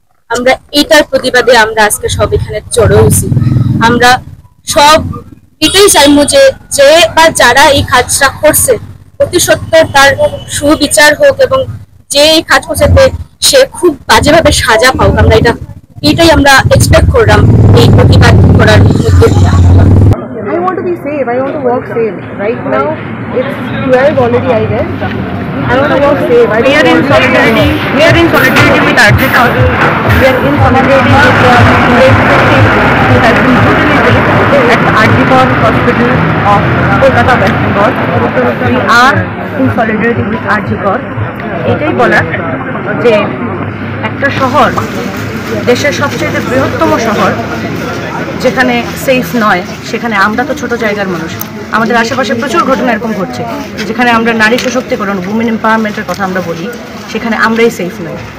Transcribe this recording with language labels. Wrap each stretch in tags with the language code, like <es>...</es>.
<bn>আমরা এইটার প্রতিবাদে আমরা আজকে সব এখানে জড়ো হয়েছি। আমরা সব এটাই চাইবো যে যে বা যারা এই কাজটা করছে অতি সত্ত্বর তার সুবিচার হোক এবং যে এই কাজ করছে সে খুব বাজেভাবে সাজা পাওক। আমরা এটাই আমরা এক্সপেক্ট করলাম এই প্রতিবাদ করার মধ্যে দিয়ে।</bn> <en>I want to be safe. I want to walk safe. Right now, it's 12 already, I guess. I want to walk safe. We are in solidarity. We are in solidarity with Arjikar. We are in solidarity with the patient who has been brutally raped at the Arjikar Hospital of Kolkata, West Bengal. We are in solidarity with Arjikar.</en> <bn>এটাই বলার যে একটা শহর, দেশের সবচেয়ে বৃহত্তম শহর, যেখানে সেফ নয়, সেখানে আমরা তো ছোট জায়গার মানুষ। আমাদের আশেপাশে প্রচুর ঘটনা এরকম ঘটছে যেখানে আমরা নারী সশক্তিকরণ, উইমেন এম্পাওয়ারমেন্টের কথা আমরা বলি, সেখানে আমরাই সেফ নই।</bn>